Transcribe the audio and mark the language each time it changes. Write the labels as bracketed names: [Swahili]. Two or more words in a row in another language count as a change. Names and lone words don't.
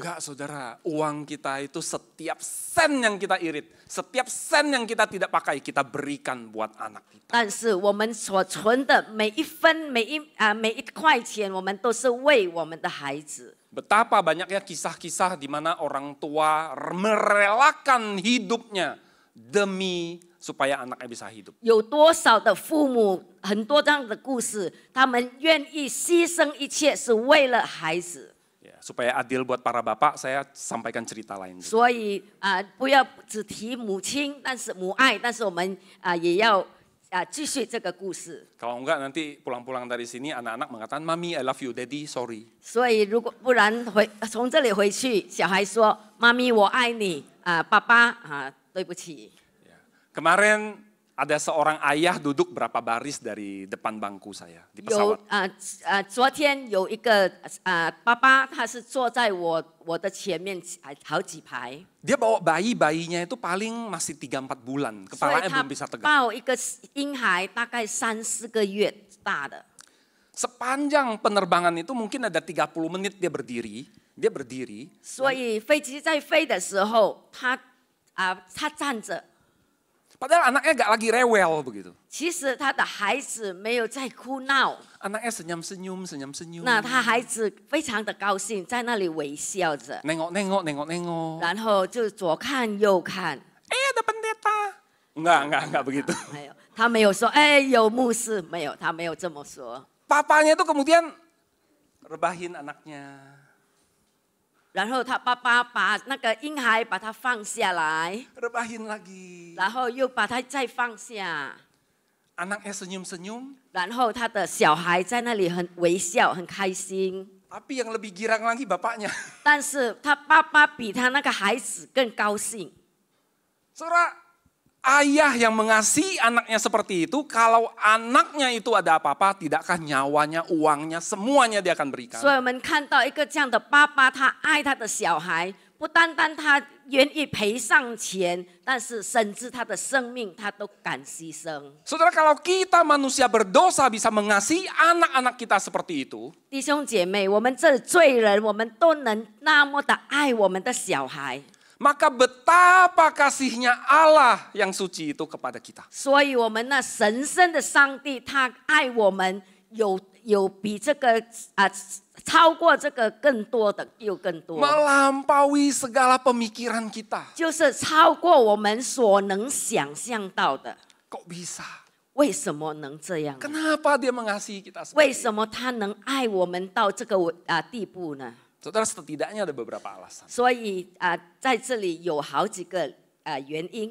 [Indonesian] Enggak saudara, uang kita itu setiap sen yang kita irit, setiap sen yang kita tidak pakai, kita berikan buat anak kita. [Chinese] 但是我们所存的每一分、每一块钱，我们都是为我们的孩子。 [Indonesian] Betapa banyaknya kisah-kisah di mana orang tua merelakan hidupnya demi supaya anaknya bisa hidup. [Chinese] 有多少的父母，很多这样的故事，他们愿意牺牲一切，是为了孩子。 [Indonesian] Ya, supaya adil buat para bapak, saya sampaikan cerita lain. [Chinese] 所以不要只提母亲，但是母爱，但是我们也要继续这个故事。 [Indonesian] Kalau enggak nanti pulang-pulang dari sini anak-anak mengatakan, [English] Mami I love you, Daddy sorry. [Chinese] 所以如果不然从这里回去，小孩说：“妈咪，我爱你爸爸对不起。” [Indonesian] Kemarin ada seorang ayah duduk berapa baris dari depan bangku saya di [Chinese] 有 [Indonesian] pesawat. [Chinese] 昨天有一个爸爸，他是坐在我的前面好几排， [Indonesian] Dia bawa bayinya itu paling masih 3-4 bulan, [Chinese] 所以 [Indonesian] kepalanya [Chinese] 他 [Indonesian] belum bisa tegak. [Chinese] 抱一个婴孩，大概3-4个月大的。 [Indonesian] Sepanjang penerbangan itu mungkin ada 30 menit dia berdiri. [Chinese] 所以飞机在飞的时候，他站着。 [Indonesian] Padahal anaknya gak lagi rewel begitu. [Chinese] 其实他的孩子没有在哭闹， [Indonesian] Anaknya senyum-senyum. [Chinese] 那他孩子非常的高兴，在那里微笑着， [Indonesian] Nengok. [Chinese] 然后就左看右看。 [Indonesian] Ada pendeta. Enggak begitu. [Chinese] 没有，他没有说，哎，有牧师，没有，他没有这么说。 [Indonesian] Papanya itu kemudian rebahin anaknya. [Chinese] 然后他爸爸把那个婴孩把他放下来， [Indonesian] Rebahin lagi. [Chinese] 然后又把他再放下， [Indonesian] Anaknya senyum-senyum. [Chinese] 然后他的小孩在那里很微笑，很开心。 [Indonesian] Tapi yang lebih girang lagi bapaknya. [Chinese] 但是他爸爸比他那个孩子更高兴。 [Indonesian] Saudara, ayah yang mengasihi anaknya seperti itu, kalau anaknya itu ada apa-apa, tidakkah nyawanya, uangnya, semuanya dia akan berikan. [Chinese] 所以我们看到一个这样的爸爸，他爱他的小孩，不单单他愿意赔上钱，但是甚至他的生命他都敢牺牲。 [Indonesian] Saudara, kalau kita manusia berdosa bisa mengasihi anak-anak kita seperti itu, [Chinese] 弟兄姐妹，我们这罪人，我们都能那么的爱我们的小孩， [Indonesian] maka betapa kasihnya Allah yang suci itu kepada kita. [Chinese] 所以我们那神圣的上帝，他爱我们有比这个超过这个更多的，又更多， [Indonesian] Melampaui segala pemikiran kita. [Chinese] 就是超过我们所能想象到的。 [Indonesian] Kok bisa? [Chinese] 为什么能这样？ [Indonesian] Kenapa dia mengasihi kita [Chinese] 为 [Indonesian] seperti itu? [Chinese] 什么他能爱我们到这个地步呢？ [Indonesian] Saudara, setidaknya ada beberapa alasan. [Chinese] 所以在这里有好几个原因。